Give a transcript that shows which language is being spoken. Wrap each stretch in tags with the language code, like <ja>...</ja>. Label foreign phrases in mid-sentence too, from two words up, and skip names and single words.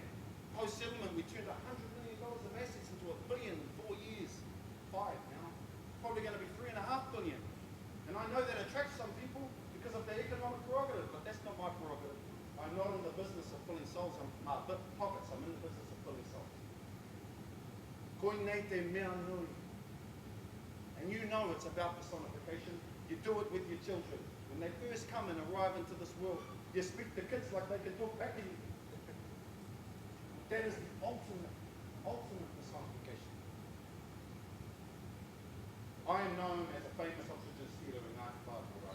<en>Post-settlement, we turned $100 million of assets into $1 billion in 4 years. 5 now. Probably going to be $3.5 billion. And I know that attracts some people because of their economic prerogative, but that's not my prerogative. I'm not in the business of filling souls, pockets, I'm in the business of filling souls.</en> <mi>Koe nei te mea nui.</mi> <en>And you know it's about personification. You do it with your children. When they first come and arrive into this world, you speak to kids like they can talk back to you. That is the ultimate personification. I am known as a famous oxygen stealer in Ngāti Whātua.</en>